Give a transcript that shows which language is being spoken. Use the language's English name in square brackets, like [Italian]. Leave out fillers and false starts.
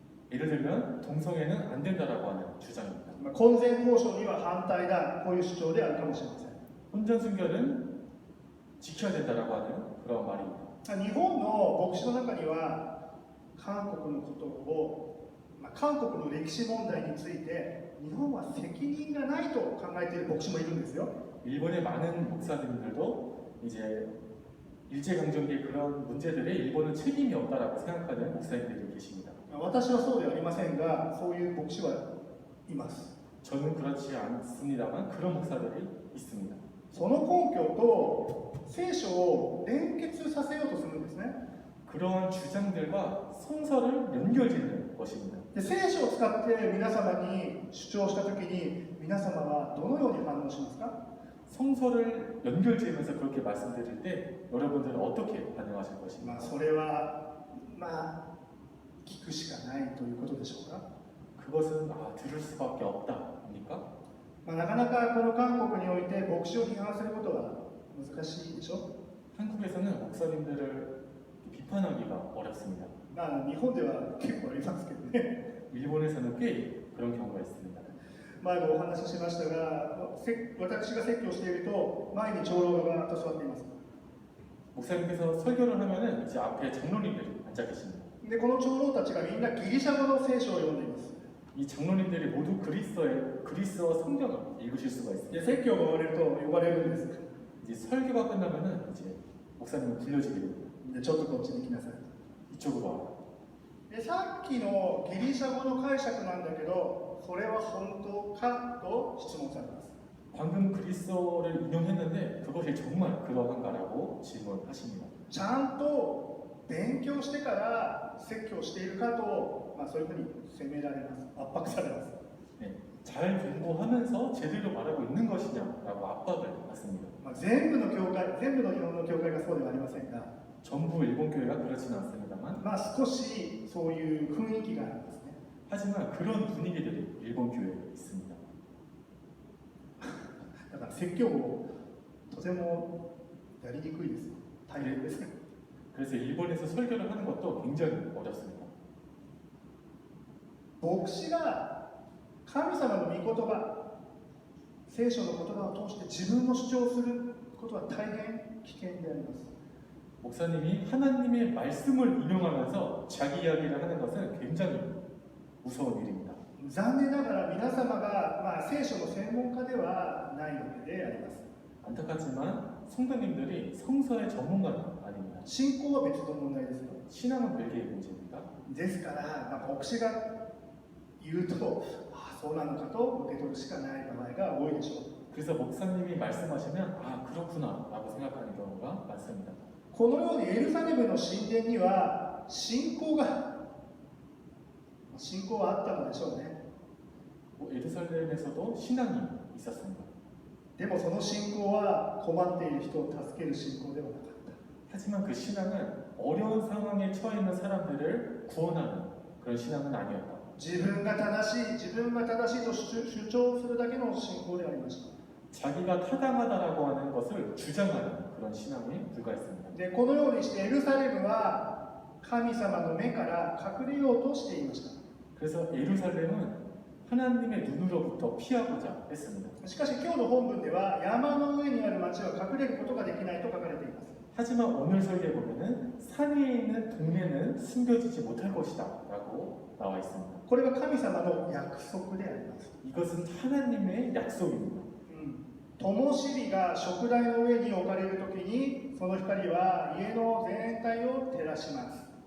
[Korean] 예를 들면 동성애는 안 된다라고 하는 주장입니다. [Japanese] 婚前交渉には反対だ、こういう主張であるかもしれません。 [Korean] 혼전 순결은 지켜야 된다라고 하는 그런 말입니다. [Japanese] 日本の牧師の中には韓国のことを、韓国の歴史問題について日本は責任がないと考えている牧師もいるんですよ。 [Korean] 일본의 많은 목사님들도 이제 일제강점기의 그런 문제들에 일본은 책임이 없다라고 생각하는 목사님들이 계십니다. [Japanese] 私はそうではありませんが、そういう牧師はいます。 [Korean] 저는 그렇지 않습니다만 그런 목사들이 있습니다. [Japanese] その根拠と聖書を連結させようとするんですね。 [Korean] 그러한 주장들과 성서를 연결짓는 것입니다. [Japanese] で聖書を使って皆様に主張したときに皆様はどのように反応しますか？ [Korean] 성서를 연결지으면서 그렇게 말씀드릴 때 여러분들은 어떻게 반응하실 것입니까? [Japanese] それは聞くしかないということでしょうか。 [Korean] 그것은 들을 수밖에 없다입니까? [Japanese] なかなかこの韓国において牧師を批判することは難しいでしょ。 [Korean] 한국에서는 목사님들을 비판하기가 어렵습니다. [Japanese] 日本では結構ありますけどね。 [Korean] 일본에서는 꽤 그런 경우가 있습니다. [Japanese] 前もお話ししましたが、私が説教していると前に長老がと座っています。 [Korean] 목사님께서 설교를 하면은 이제 앞에 장로님들이 앉아 계십니다. [Japanese] でこの長老たちがみんなギリシャ語の聖書を読んでいます。 [Korean] 이 장로님들이 모두 그리스어 성경을 읽으실 수가 있습니다. [Japanese] で説教が終わると呼ばれるんです。 [Korean] 이제 설교가 끝나면은 이제 목사님을 불러주게 됩니다. [Japanese] でちょっとこっちに来なさい。 [Korean] 이쪽으로 와라. [Japanese] でさっきのギリシャ語の解釈なんだけど、それは本当かと質問されます。 [Korean] 방금 그리스어를 인용했는데 그것이 정말 그러한가라고 질문하십니다. [Japanese] ちゃんと勉強してから説教しているかと、そういうふうに責められます。圧迫されます。 [Korean] 네, 잘 공부하면서 제대로 말하고 있는 것이냐라고 압박을 받습니다. [Japanese] 全部の日本の教会がそうではありませんが、 [Korean] 전부 일본 교회가 그렇지는 않습니다만 [Japanese] 少しそういう雰囲気がありますね。 [Korean] 하지만 그런 분위기들이 일본 교회에 있습니다. [Japanese] だから説教をとてもやりにくいです。大変です。 [Korean] 그래서 일본에서 설교를 하는 것도 굉장히 어렵습니다. [Japanese] 牧師が神様の御言葉、聖書の言葉を通して自分の主張をすることは大変危険であります。 [Korean] 목사님이 하나님의 말씀을 인용하면서 자기 이야기를 하는 것은 굉장히 무서운 일입니다. [Japanese] 残念ながら皆様が、聖書の専門家ではないわけであります。 [Korean] 안타깝지만 성도님들이 성서의 전문가는 아닙니다. [Japanese] 信仰は別の問題ですよ。 [Korean] 신앙은 별개의 문제입니다. [Japanese] ですから、牧師が言うと、そうなのかと受け取るしかない場合が多いでしょう。 [Korean] 그래서 목사님이 말씀하시면 그렇구나 라고 생각하는 경우가 많습니다. [Japanese] このようにエルサレムの神殿には信仰はあったのでしょうね。 [Korean] 예루살렘에서도 신앙이 있었습니다. [Japanese] でもその信仰は困っている人を助ける信仰ではなかった。 [Korean] 하지만 그 신앙은 어려운 상황에 처해 있는 사람들을 구원하는 그런 신앙은 아니었다. [Japanese] 自分が正しいと主張するだけの信仰でありました。 [Korean] 자기가 타당하다라고 하는 것을 주장하는 그런 신앙에 불과했습니다. [Japanese] でこのようにしてエルサレムは神様の目から隠れようとしていました。 [Korean] 그래서 예루살렘은 하나님의 눈으로부터 피하고자 했습니다. [Japanese] しかし今日の本文では山の上にある町は隠れることができないと書かれています。 [Korean] 하지만 오늘 설교에 보면은 산 위에 있는 동네는 숨겨지지 못할 것이다 라고 나와 있습니다. [Japanese] これは神様の約束であります。 [Korean] 이것은 하나님의 약속입니다. [Japanese] 灯火が食台の上に置かれるときに、その光は家の全体を照らします。